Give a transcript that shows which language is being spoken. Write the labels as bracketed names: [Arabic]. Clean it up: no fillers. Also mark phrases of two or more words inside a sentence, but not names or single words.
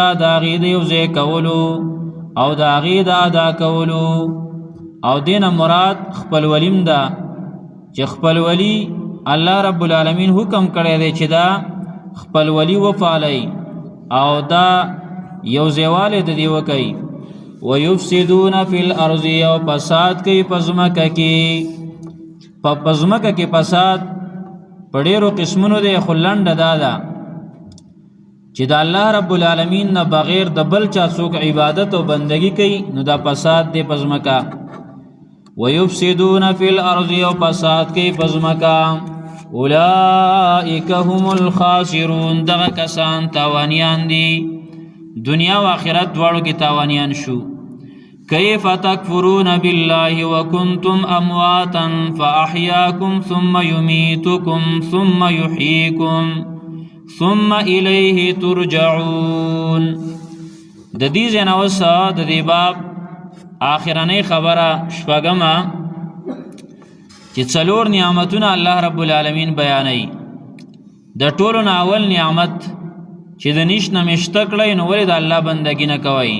[Pashto] د هغې د یو ځای کولو او د هغې د ادا کولو او دې نه مراد خپلولیم ده چې خپلولي الله رب العالمین حکم کړی دی چې دا خپلولي وپالئ او دا یو ځایوالی د دې وکئ [Arabic] ويفسدون في الارض [Pashto] او فساد کوي په ځمکه کې په ځمکه کې فساد په ډېرو قسمونو دی خو لنډه دا ده چې د الله رب العالمین نه بغیر د بل چا څوک عبادت او بندگی کوي نو دا فساد دی په ځمکه [Arabic] ويفسدون في الارض [Pashto] او فساد کوي په ځمکه [Arabic] اولئک هم الخاسرون [Pashto] دغه کسان تاوانیان دي دنیا و آخرت دواړو کې تاوانیان شو [Arabic] كيف تكفرون بالله وكنتم أمواتا فأحياكم ثم يميتكم ثم يحييكم ثم إليه ترجعون. [Pashto] د دې ځای نه اوس د دې باب آخرنۍ خبره شپږمه چې څلور نعمتونه الله رب العالمین بیانوي. د ټولو نه اول نعمت چې د نیش نه مشته کړی نو ولې د الله بندګي نه کوئ.